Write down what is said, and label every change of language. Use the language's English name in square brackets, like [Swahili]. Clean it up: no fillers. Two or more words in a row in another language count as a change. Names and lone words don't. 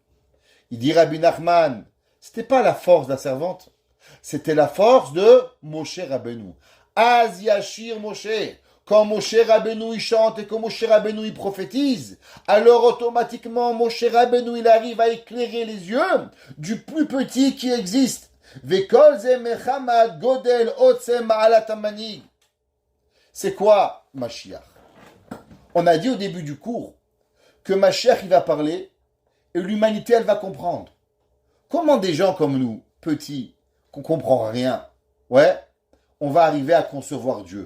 [French] Il dit Rabbi Nachman, c'était pas la force de la servante, c'était la force de Moshe Rabbeinu. [Hebrew] אז ישיר משה. [French] Quand Moshe Rabbeinu il chante et que Moshe Rabbeinu il prophétise, alors automatiquement Moshe Rabbeinu il arrive à éclairer les yeux du plus petit qui existe. [Hebrew] וכל זה מחמת גודל עוצם מעלת המנהיג. [French] C'est quoi Mashiach? On a dit au début du cours que Mashiach il va parler et l'humanité elle va comprendre. Comment des gens comme nous, petits, qu'on comprend rien, ouais, on va arriver à concevoir Dieu?